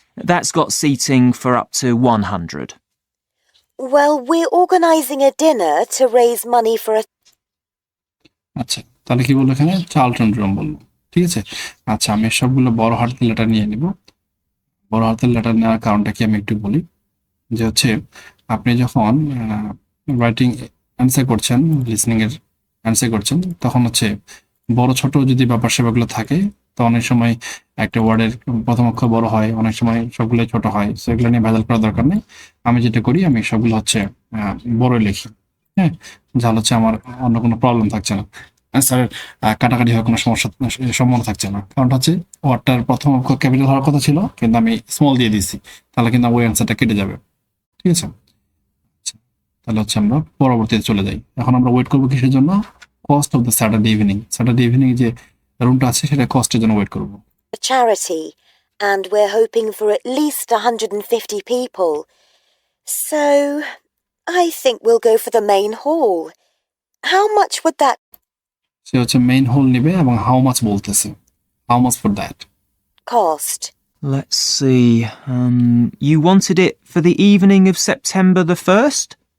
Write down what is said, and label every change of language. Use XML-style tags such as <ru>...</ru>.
<en>That's got seating for up to 100. Well, we're organising a dinner to raise money for a...</en> <bn>আচ্ছা, তাহলে কি বললো এখানে? Charlton room বললো। ঠিক আছে, আচ্ছা আমি সবগুলো বড় হাতের লেটার নিয়ে নিব। বড় হাতের লেটার নেওয়ার কারণটা কি আমি একটু বলি, যে হচ্ছে আপনি যখন রাইটিং অ্যান্সার করছেন, লিসনিং এর অ্যান্সার করছেন, তখন হচ্ছে বড় ছোট যদি ব্যাপার সেবাগুলো থাকে, তো অনেক সময় একটা ওয়ার্ডের প্রথম অক্ষর বড় হয়, অনেক সময় সবগুলো ছোট হয়, সেগুলো নিয়ে ভেজাল করার দরকার নেই। আমি যেটা করি, আমি সবগুলো হচ্ছে বড় লিখি। হ্যাঁ, যা হচ্ছে আমার অন্য কোনো প্রবলেম থাকছে না, অ্যান্সারের কাটাকাটি হওয়ার কোনো সম্ভাবনা থাকছে না। কারণটা হচ্ছে ওয়ার্ডটার প্রথম অক্ষর ক্যাপিটাল হওয়ার কথা ছিল, কিন্তু আমি স্মল দিয়ে দিচ্ছি, তাহলে কিন্তু ওই অ্যান্সারটা কেটে যাবে। ঠিক আছে, তাহলে হচ্ছে আমরা পরবর্তীতে চলে যাই। এখন আমরা ওয়েট করবো কিসের জন্য?</bn> <en>Cost of the Saturday evening.</en> <bn>Saturday evening যে রুমটা আছে সেটা কস্টের জন্য ওয়েট করবো।</bn> <en>a charity and we're hoping for at least 150 people. So, I think we'll go for the main hall. How much would that</en> <bn>সে হচ্ছে মেইন হল নেবে এবং হাউ মাচ বলতেছে,</bn> <en>How much for that. cost? Let's see. You wanted it for the evening of September the 1st?</en>